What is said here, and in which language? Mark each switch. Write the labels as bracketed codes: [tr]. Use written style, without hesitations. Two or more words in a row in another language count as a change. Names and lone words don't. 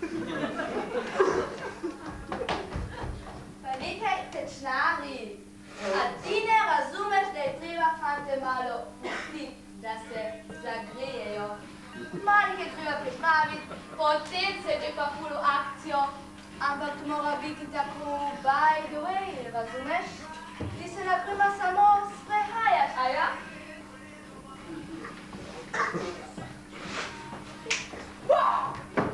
[sl] Pa nekaj tečnari. A ti ne razumeš, da je treba fante malo pustiti, da se zagrejejo. Malo jih je treba pripraviti, potem se gre pa ful v akcijo. Ampak mora biti tako [en] by the way, [sl] razumeš? Ti se naprimer samo sprehajaš, a ja? Wow!